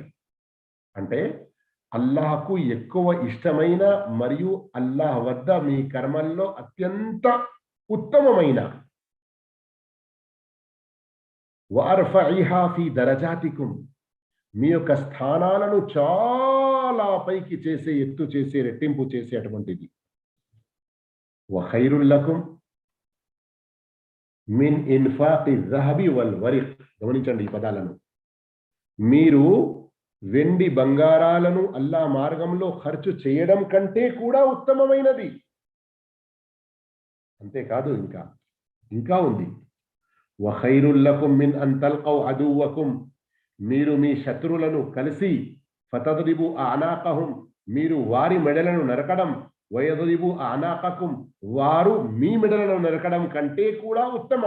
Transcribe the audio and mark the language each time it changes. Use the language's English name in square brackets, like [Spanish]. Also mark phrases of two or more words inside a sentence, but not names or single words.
[Telugu] అంటే అల్లాహకు ఎక్కువ ఇష్టమైన మరియు అల్లాహ్ వద్ద మీ కర్మల్లో అత్యంత ఉత్తమమైన, [Arabic] وأرفعها في درجاتكم, [Telugu] మీ యొక్క స్థానాలను చాలా పైకి చేసే, ఎత్తు చేసే, రెట్టింపు చేసేటువంటిది, [Arabic] وخير لكم من إنفاق ذهب والورق. [Telugu] గమనించండి ఈ పదాలను. మీరు వెండి బంగారాలను అల్లాహ్ మార్గంలో ఖర్చు చేయడం కంటే కూడా ఉత్తమమైనది. అంతేకాదు, ఇంకా ఉంది, [Arabic] وخير لكم من أن تلقوا عدوكم, [Telugu] మీరు మీ శత్రువులను కలిసి, [Arabic] فتضربوا أعناقهم, [Telugu] మీరు వారి మెడలను నరకడం, [Arabic] ويضربوا أعناقكم, [Telugu] వారు మీ మెడలను నరకడం కంటే కూడా ఉత్తమం.